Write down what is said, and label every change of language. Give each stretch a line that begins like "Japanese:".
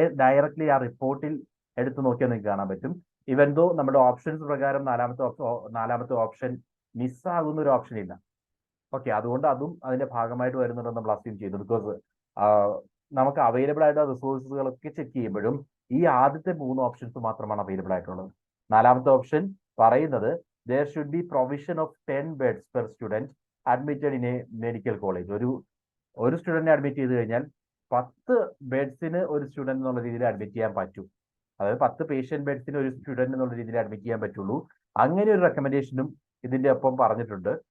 Malayalam: Directly ആ റിപ്പോർട്ടിൽ എടുത്തു നോക്കിയാൽ നിങ്ങൾക്ക് കാണാൻ പറ്റും. ഇവൻ ദോ നമ്മുടെ ഓപ്ഷൻസ് പ്രകാരം നാലാമത്തെ ഓപ്ഷൻ മിസ്സാകുന്ന ഒരു ഓപ്ഷൻ ഇല്ല. ഓക്കെ, അതുകൊണ്ട് അതും അതിന്റെ ഭാഗമായിട്ട് വരുന്നുണ്ടെന്ന് നമ്മൾ അസ്യൂം ചെയ്തു. ബിക്കോസ് നമുക്ക് അവൈലബിൾ ആയിട്ടുള്ള റിസോഴ്സുകളൊക്കെ ചെക്ക് ചെയ്യുമ്പോഴും ഈ ആദ്യത്തെ 3 ഓപ്ഷൻസ് മാത്രമാണ് അവൈലബിൾ ആയിട്ടുള്ളത്. നാലാമത്തെ ഓപ്ഷൻ പറയുന്നത്
English: there should be provision of 10 beds per student admitted in a medical college.
Malayalam: ഒരു സ്റ്റുഡന്റിനെ അഡ്മിറ്റ് ചെയ്ത് കഴിഞ്ഞാൽ 10 ബെഡ്സിന് ഒരു സ്റ്റുഡന്റ് എന്നുള്ള രീതിയിൽ അഡ്മിറ്റ് ചെയ്യാൻ പറ്റും. അതായത് 10 പേഷ്യന്റ് ബെഡ്സിന് ഒരു സ്റ്റുഡന്റ് എന്നുള്ള രീതിയിൽ അഡ്മിറ്റ് ചെയ്യാൻ പറ്റുള്ളൂ. അങ്ങനെ ഒരു റെക്കമെൻഡേഷനും ഇതിന്റെ ഒപ്പം പറഞ്ഞിട്ടുണ്ട്.